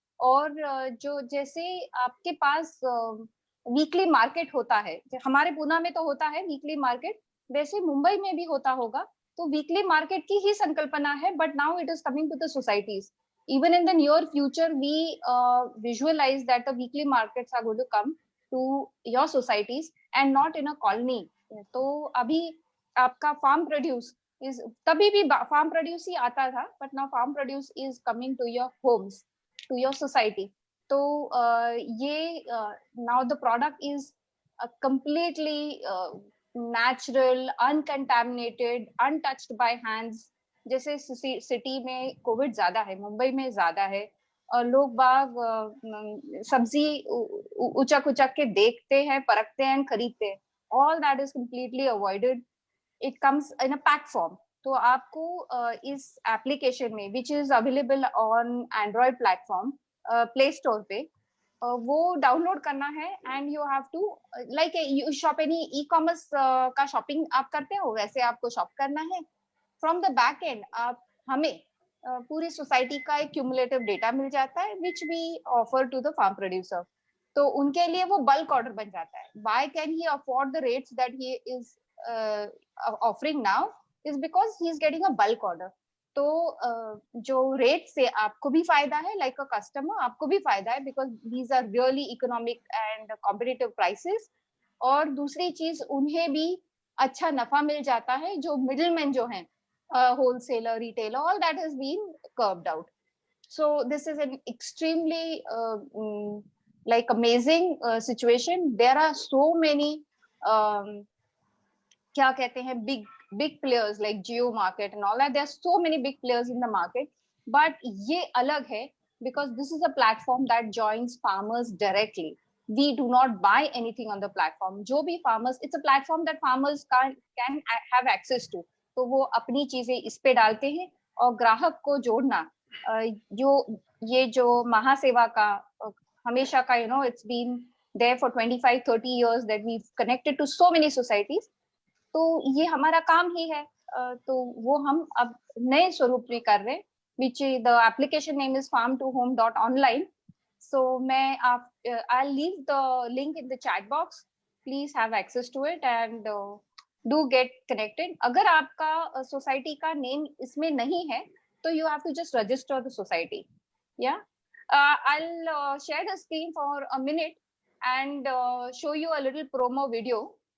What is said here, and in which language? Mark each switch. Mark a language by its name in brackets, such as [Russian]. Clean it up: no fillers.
[Hindi] और जो जैसे आपके पास वीकली मार्केट होता है, हमारे पूना में तो होता है वीकली मार्केट, वैसे मुंबई में भी होता होगा, तो वीकली मार्केट की ही संकल्पना है, [English] But now it is coming to the societies. Even in the near future, we visualize that the weekly markets are going to come to your societies and not in a colony. [Hindi] तो अभी आपका [English] farm produce is, [Hindi] तभी भी [English] farm produce [Hindi] ही आता था, [English] but now farm produce is coming to your homes, to your society. [Hindi] तो ये [English] now the product is completely natural, uncontaminated, untouched by hands. [Hindi] जैसे सिटी में कोविड ज्यादा है, मुंबई में ज्यादा है, और लोग बाग सब्जी उचक उचक के देखते हैं, परखते हैं, खरीदते हैं. [English] All that is completely avoided. It comes in a pack form. [Hindi] तो आपको इस एप्लीकेशन में, [English] which is available on Android platform play store [Hindi] पे, वो डाउनलोड करना है. [English] and you have to like you shop any e commerce [Hindi] का shopping आप करते हो, वैसे आपको शॉप करना है. [English] from the back end [Hindi] आप हमें पूरी सोसाइटी का एक क्यूमुलेटिव डेटा मिल जाता है, [English] Which we offer to the farm producer. [Hindi] तो उनके लिए वो बल्क ऑर्डर बन जाता है. [English] Why can he afford the rates that he is offering now is because he is getting a bulk order. [Hindi] तो जो रेट से आपको भी फायदा है, [English] like a customer [Hindi] आपको भी फायदा है, [English] Because these are really economic and competitive prices. [Hindi] और दूसरी चीज, उन्हें भी अच्छा नफा मिल जाता है. जो मिडलमैन जो है, [English] wholesaler, retailer, all that has been curbed out. So this is an extremely like amazing situation. There are so many [Hindi] क्या कहते हैं, [English] big players like Jio Market and all that. There are so many big players in the market, but [Hindi] ये अलग है [English] because this is a platform that joins farmers directly. We do not buy anything on the platform. [Hindi] जो भी [English] farmers, it's a platform that farmers can have access to. [Hindi] तो वो अपनी चीजें इस पे डालते हैं, और ग्राहक को जोड़ना, जो महासेवा का हमेशा का, [English] you know, it's been there for 25-30 years that we've connected to so many societies. [Hindi] तो ये हमारा काम ही है. तो वो हम अब नए स्वरूप में कर रहे हैं, [English] which the application name is [Hindi] farm2home.online. [English] So I'll leave the link in the chat box. Please have access to it and do get connected. [Hindi] अगर आपका सोसाइटी का नेम इसमें नहीं है, तो [English] you have to just register the society. Yeah, I'll share the screen for a minute and show you a little promo video.